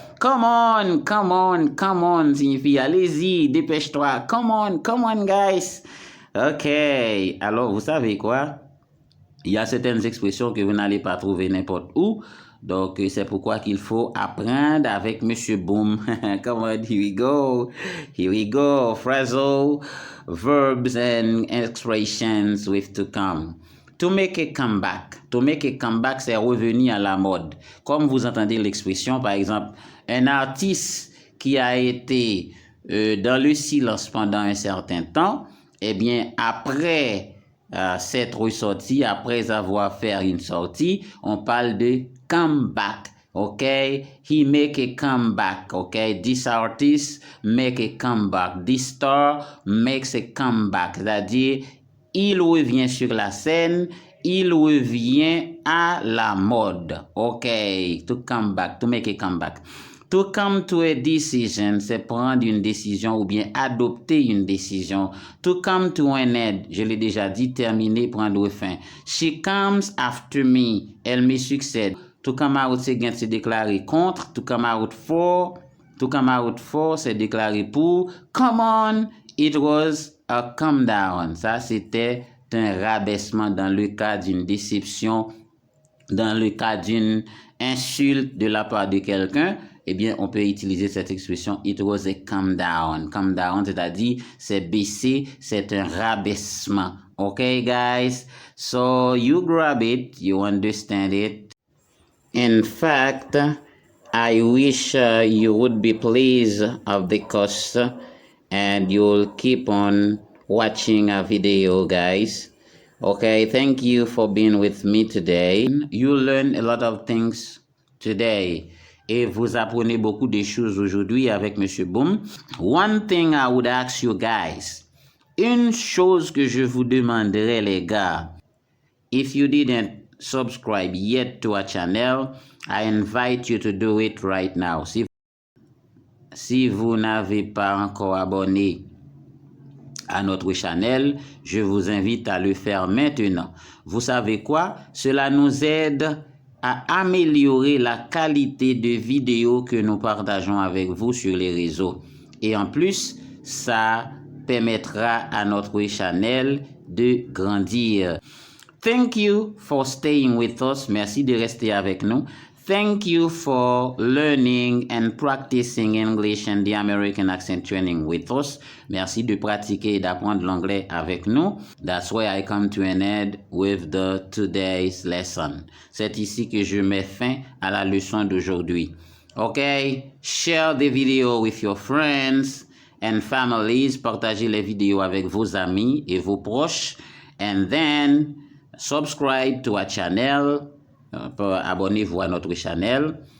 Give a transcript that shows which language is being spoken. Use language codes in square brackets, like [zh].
[en] Come on, [fr] signifie allez-y, dépêche-toi. [en] Come on, guys. [fr] Ok, alors vous savez quoi? Il y a certaines expressions que vous n'allez pas trouver n'importe où. Donc, c'est pourquoi qu'il faut apprendre avec Monsieur Boom. [en] Come on, here we go. Here we go. Phrasal verbs and expressions with to come. To make a comeback. To make a comeback, [fr] c'est revenir à la mode. Comme vous entendez l'expression, par exemple, un artiste qui a été dans le silence pendant un certain temps, eh bien, après s'être ressorti, après avoir fait une sortie, on parle de comeback. [en] Okay, he make a comeback. Okay, this artist make a comeback. This star makes a comeback. [fr] C'est-à-dire, il revient sur la scène, il revient à la mode. [en] Okay, to come back, to make a comeback. To come to a decision, [fr] c'est prendre une décision ou bien adopter une décision. [en] To come to an end, [fr] je l'ai déjà dit, terminer, prendre fin. [en] She comes after me, [fr] elle me succède. [en] To come out, [fr] c'est déclarer contre. [en] To come out for, [fr] c'est déclarer pour. [en] Come on, it was a come down. [fr] Ça, c'était un rabaissement dans le cas d'une déception, dans le cas d'une insulte de la part de quelqu'un. Eh bien, on peut utiliser cette expression, [en] it was a come down. Come down, [fr] c'est-à-dire, c'est baisser, c'est un rabaissement. [en] Okay, guys? So, you grab it, you understand it. In fact, I wish you would be pleased of the course and you'll keep on watching a video, guys. Okay, thank you for being with me today. You learn a lot of things today. [fr] Et vous apprenez beaucoup de choses aujourd'hui avec Monsieur Boom. [en] One thing I would ask you guys. [fr] Une chose que je vous demanderai, les gars. [en] If you didn't subscribe yet to our channel, I invite you to do it right now. [fr] Si vous n'avez pas encore abonné à notre channel, je vous invite à le faire maintenant. Vous savez quoi? Cela nous aide à améliorer la qualité de vidéos que nous partageons avec vous sur les réseaux. Et en plus, ça permettra à notre channel de grandir. [en] Thank you for staying with us. [fr] Merci de rester avec nous. [en] Thank you for learning and practicing English and the American accent training with us. [fr] Merci de pratiquer et d'apprendre l'anglais avec nous. [en] That's why I come to an end with the today's lesson. [fr] C'est ici que je mets fin à la leçon d'aujourd'hui. [en] Okay? Share the video with your friends and families. [fr] Partagez les vidéos avec vos amis et vos proches. [en] And then subscribe to our channel. [fr] Abonnez-vous à notre channel.